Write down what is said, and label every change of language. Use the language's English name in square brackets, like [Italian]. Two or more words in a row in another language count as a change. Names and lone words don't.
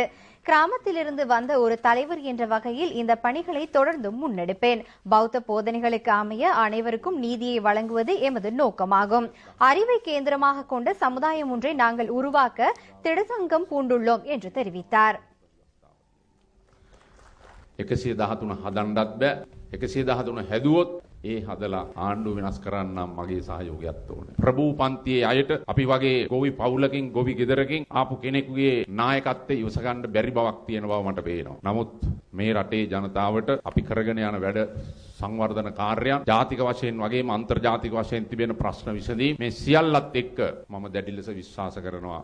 [Tamil] கிராமத்திலிருந்து வந்த ஒரு தலைவர் என்ற வகையில் இந்த பணிகளை தொடர்ந்தும் முன்னெடுப்பேன். பௌத்த போதனைகளுக்கு அமைய அனைவருக்கும் நீதியை வழங்குவது எமது நோக்கமாகும். அறிவை கேந்திரமாக கொண்ட சமுதாயம் ஒன்றை நாங்கள் உருவாக்க திடசங்கம் பூண்டுள்ளோம் என்று தெரிவித்தார். [Sinhala] 113 හදන්නත් බෑ 113 හැදුවොත් ඒ හදලා ආණ්ඩුව වෙනස් කරන්නම් මගේ සහයෝගයත් ඕනේ. ප්‍රභූ පන්තියේ අයට අපි වගේ ගොවි පවුලකින් ගොවි ගෙදරකින් ආපු කෙනෙකුගේ නායකත්වයේ ඉවස ගන්න බැරි බවක් තියෙන බව මට පේනවා. නමුත් මේ රටේ ජනතාවට අපි කරගෙන යන වැඩ සංවර්ධන කාර්යයන් ජාතික වශයෙන් වගේම අන්තර්ජාතික වශයෙන් තිබෙන ප්‍රශ්න විසඳීම මේ සියල්ලත් එක්ක මම දැඩි ලෙස විශ්වාස කරනවා.